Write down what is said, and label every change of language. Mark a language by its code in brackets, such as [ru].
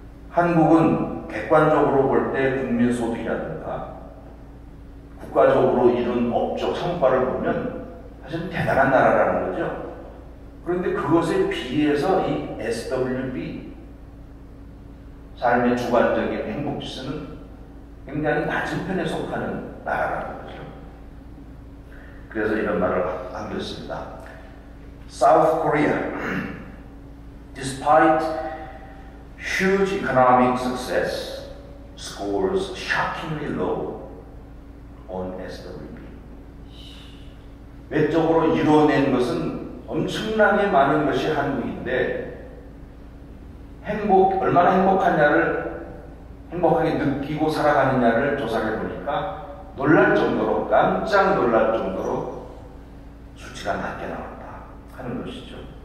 [ko] 한국은 객관적으로 볼 때 국민소득이라든가 국가적으로 이룬 업적 성과를 보면 사실 대단한 나라라는 거죠. 그런데 그것에 비해서 이 SWB 삶의 주관적인 행복지수는 굉장히 낮은 편에 속하는 나라라는 거죠. 그래서 이런 말을 남겼습니다. [en] South Korea, despite huge economic success, scores shockingly low on SWB. [ko] 외적으로 이뤄낸 것은 엄청나게 많은 것이 한국인데 얼마나 행복하게 느끼고 살아가느냐를 조사를 해보니까 놀랄 정도로 깜짝 놀랄 정도로 수치가 낮게 나왔다 하는 것이죠.